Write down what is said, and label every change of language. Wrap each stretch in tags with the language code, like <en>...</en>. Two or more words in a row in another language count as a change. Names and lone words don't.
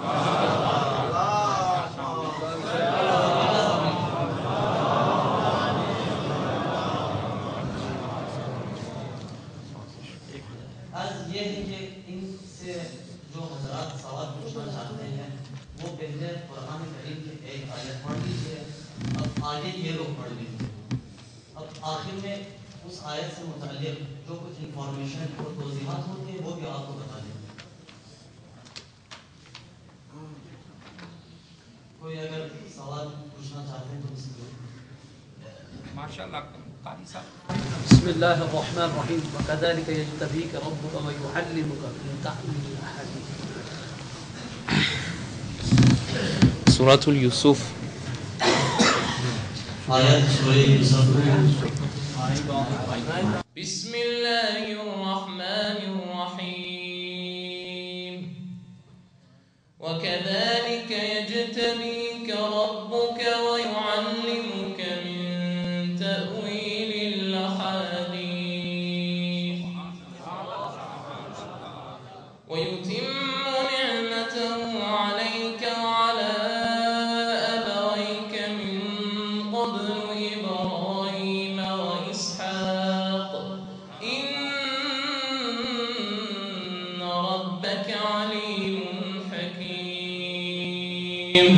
<ur>عرض یہ ہے کہ ان سے جو حضرات سوال پوچھنا چاہتے ہیں وہ پہلے قرآن کریم کی ایک آیت پڑھ لیجیے، اب آگے یہ لوگ پڑھ لیجیے، اب آخر میں اس آیت سے متعلق جو کچھ انفارمیشن اور توضیحات ہوتی ہیں وہ بھی آپ کو بتا دیں۔ کوئی اگر سوال پوچھنا چاہتے ہیں تو اس کو ماشاءاللہ قاری صاحب۔</ur> <ar>بسم اللہ الرحمن الرحیم وکذالک یجتبیک ربک ویعلمک من تأویل الاحادیث۔</ar> <ur>سورۃ یوسف آیت سورہ یوسف میں</ur> <ar>بسم الله الرحمن الرحيم وكذلك يجتبيك ربك ويعلمك من تأويل الأحاديث ويتم نعمته عليك وعلى أبويك من قبل إبراهيم وإسحاق إن ربك عليم حكيم</ar>